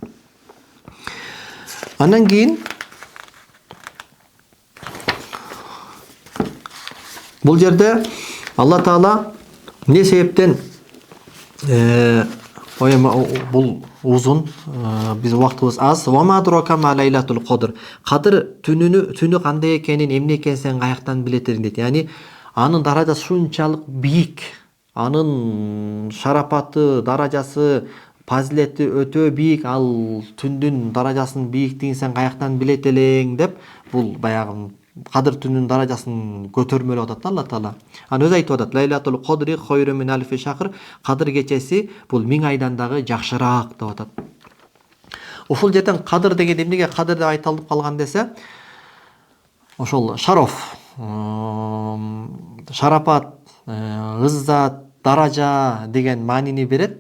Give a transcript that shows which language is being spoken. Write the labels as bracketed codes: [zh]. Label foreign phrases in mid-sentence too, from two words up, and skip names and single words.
[ky] Андан кийин бул жерде Алла Таала эмне себептен ой эми бул узун, биз убактыбыз аз. [ar] وما أدراك ما ليلة القدر. [ky] Кадыр түнү кандай экенин, эмне экенин сен каяктан билетиң дейт. Яни анын даражасы шунчалык бийик, анын шарапаты, даражасы, фазилети өтө бийик, ал түндүн даражасынын бийиктигин сен каяктан билет элең деп, бул баягы Кадыр түнүнүн даражасын көтөрмөлөп атат Алла Таала. Аны өзү айтып атат. [ar] ليلة القدر خير من ألف شهر. [ky] Кадыр кечеси бул 1000 айдан дагы жакшыраак деп атат. Ушул жерден кадыр деген эмнеге кадыр деп айтылып калган десе, ошол шароф, шарапат, ыззат, даража деген маанини берет.